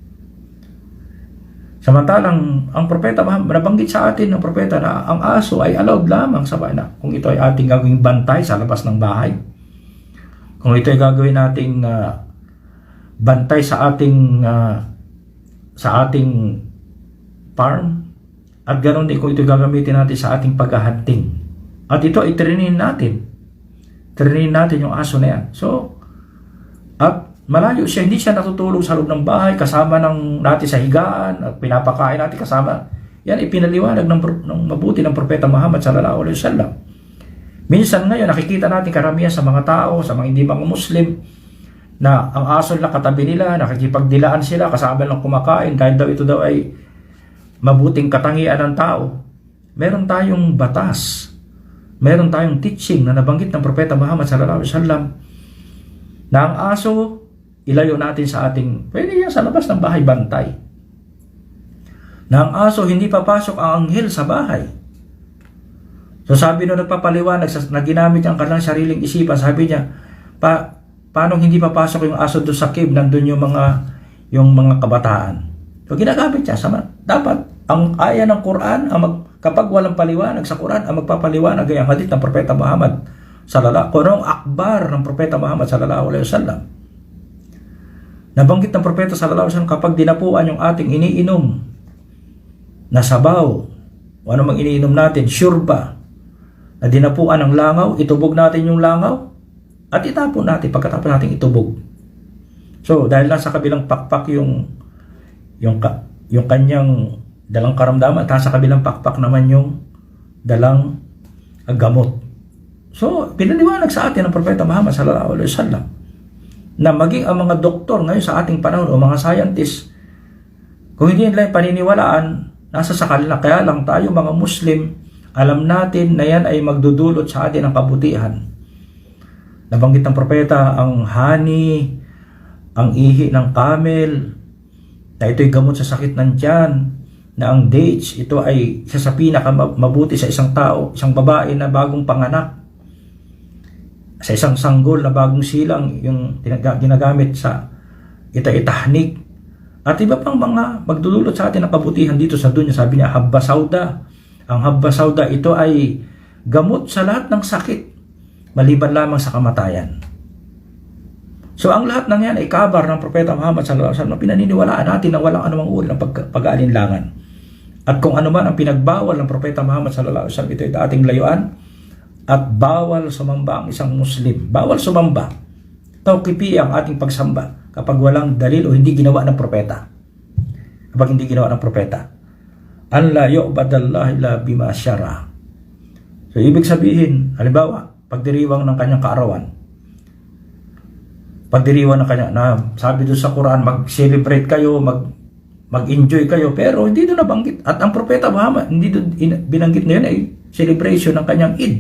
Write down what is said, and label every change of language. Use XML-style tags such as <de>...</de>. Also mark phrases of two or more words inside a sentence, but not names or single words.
<tl>Samantalang ang propeta, nabanggit sa atin ng propeta na ang aso ay allowed lamang sa bahay, na kung ito ay ating gagawing bantay sa labas ng bahay, kung ito ay gagawin nating bantay sa ating farm, at ganoon din kung ito gagamitin natin sa ating paghahunting, at ito ay trinin natin yung aso na yan. So, at malayo siya, hindi siya natutulog sa loob ng bahay kasama natin sa higaan at pinapakain natin kasama. Yan ipinaliwanag ng mabuti ng Propeta Muhammad</tl> <ar>صلى الله عليه وسلم.</ar> <tl>Minsan ngayon nakikita natin karamihan sa mga tao, sa mga hindi mga Muslim, na ang aso lang katabi nila, nakikipagdilaan sila kasama lang kumakain dahil daw ito daw ay mabuting katangian ng tao. Meron tayong batas, meron tayong teaching na nabanggit ng Propeta Muhammad</tl> <ar>صلى الله عليه وسلم</ar> <tl>na ang aso ilayo natin sa pwede yan sa labas ng bahay bantay. na ang aso hindi papasok ang anghel sa bahay. So sabi nung nagpapaliwanag na ginamit ang kanilang sariling isipan, sabi niya, paano hindi papasok yung aso doon sa cave, nandun yung mga kabataan. So ginagamit niya, dapat ang aya ng Quran, kapag walang paliwanag sa Quran, ang magpapaliwanag ay ang hadith ng Propeta Muhammad kung anong akbar ng Propeta Muhammad</tl> <ar>صلى الله عليه وسلم.</ar> <tl>Nabanggit ng Propeta</tl> <ar>صلى الله عليه وسلم,</ar> <tl>kapag dinapuan yung ating iniinom na sabaw, o ano mang iniinom natin, syurba, na dinapuan ng langaw, itubog natin yung langaw at itapon natin pagkatapos natin itubog. So dahil nasa kabilang pakpak yung kanyang dalang karamdaman, at sa kabilang pakpak naman yung dalang gamot. So pinaliwanag sa atin ng Propeta Muhammad</tl> <ar>صلى الله عليه وسلم</ar> <tl>na maging ang mga doktor ngayon sa ating panahon o mga scientists, kung hindi nila paniniwalaan, nasa sa kanila. Kaya lang tayo mga Muslim, alam natin na yan ay magdudulot sa atin ng kabutihan. Nabanggit ng Propeta ang honey, ang ihi ng camel, na ito'y gamot sa sakit ng tiyan, na ang dates, ito ay isa sa pinakamabuti sa isang tao, isang babae na bagong panganak, sa isang sanggol na bagong silang, yung ginagamit sa ita-itahnik, at iba pang mga magdudulot sa atin ng kabutihan dito sa dunya. Sabi niya,</tl> <ar>حبة سوداء. Ang حبة سوداء,</ar> <tl>ito ay gamot sa lahat ng sakit, maliban lamang sa kamatayan. So ang lahat ng yan ay kabar ng Propeta Muhammad</tl> <ar>صلى الله عليه وسلم,</ar> <tl>pinaniniwalaan natin na walang anumang uri ng pag-aalinlangan. At kung ano man ang pinagbawal ng Propeta Muhammad</tl> <ar>صلى الله عليه وسلم,</ar> <tl>ito ay ating layuan. At bawal sumamba ang isang Muslim. Bawal sumamba. Tawqifi ang ating pagsamba kapag walang dalil o hindi ginawa ng propeta. Kapag hindi ginawa ng propeta.</tl> <ar>أن لا يعبد الله إلا بما شرع.</ar> <tl>So ibig sabihin, halimbawa, pagdiriwang ng kanyang kaarawan. Pagdiriwang ng kanyang, sabi doon sa Quran, mag-celebrate kayo, mag-enjoy kayo, pero hindi doon nabanggit. At ang Propeta Muhammad, hindi doon binanggit na yun ay celebration ng kanyang Eid.</tl>